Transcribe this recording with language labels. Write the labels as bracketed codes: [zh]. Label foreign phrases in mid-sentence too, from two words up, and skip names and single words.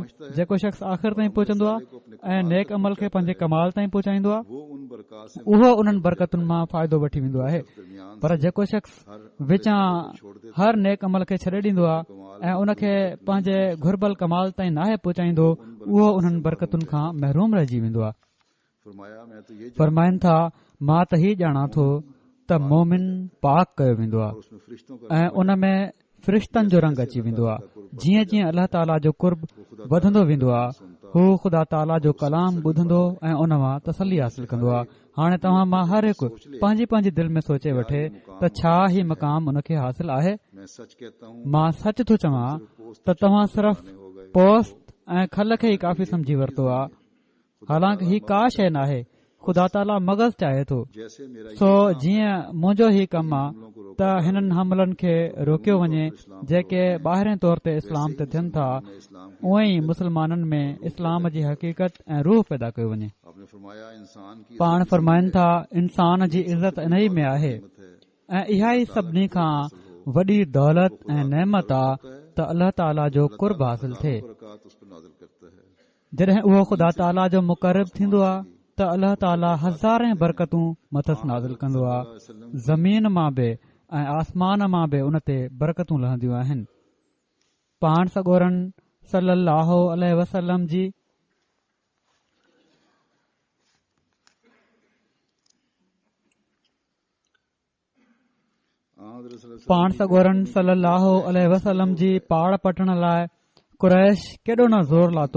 [sd] जेको शख़्स आख़िर ताईं पहुचंदो आहे ऐं नेक अमल खे पंहिंजे कमाल ताईं पहुचाईंदो आहे उहो उन्हनि बरकतुनि मां फ़ाइदो वठी वेंदो आहे। पर जेको शख़्स विचां हर नेक अमल खे छॾे ॾींदो आहे ऐं उन खे पंहिंजे घुर्बल कमाल ताईं नाहे पहुचाईंदो उहो उन्हनि बरकतुनि खां महरूम रहिजी वेंदो आहे। [ur] فرمایا میں تو یہ [sd] फरमाइनि था मां त ही ॼाणा थो त मोमिन पाक कयो वेंदो आहे [ur] اس میں فرشتوں کا [sd] ऐं उन में फ़रिश्तनि जो रंग अची वेंदो आहे। जीअं जीअं अल्लाह ताला जो कुर्ब वधंदो वेंदो आहे हू ख़ुदा ताला जो कलाम ॿुधंदो ऐं उन मां तसली हासिल कंदो आहे। हाणे तव्हां मां हर हिकु पंहिंजी पंहिंजी दिलि में सोचे वठे त छा ही मक़ाम उन खे हासिल आहे। [ur] میں سچ کہتا ہوں [sd] मां सच थो चवां त तव्हां सिर्फ़ पोस्ट ऐं खल खे ई काफ़ी समझी वरितो आहे। हालांकि ही का शइ नाहे, ख़ुदा ताला मग़ज़ चाहे थो। [ur] جیسے میرا [sd] सो जीअं मुंहिंजो ही कमु आहे त हिननि हमलनि खे रोकियो वञे जेके ॿाहिरें तौर ते इस्लाम ते थियनि था, उअं ई मुस्लमाननि में इस्लाम जी हक़ीक़त ऐं रूह पैदा कयो वञे। [ur] آپ نے فرمایا انسان کی [sd] पाण फरमाइनि था इंसान जी इज़त इन ई में आहे ऐं इहा ई सभिनी खां वॾी दौलत ऐं नेमत आहे त अल्लाह ताला जो कुर्ब हासिल थिए। [ur] برکات اس پر نازل کرتا ہے. [sd] जॾहिं उहो ख़ुदा ताला जो मुक़रब थींदो आहे त अल्लाह ताला हज़ारे बरकतूं मथस नाज़िल कंदो आहे। ज़मीन मां बि ऐं आसमान मां बि उन ते बरकतूं लहंदियूं आहिनि। पाण सॻोरन [ar] صلى الله عليه وسلم [sd] जी पाड़ पटण लाइ कुरैश केॾो न ज़ोर लाथो।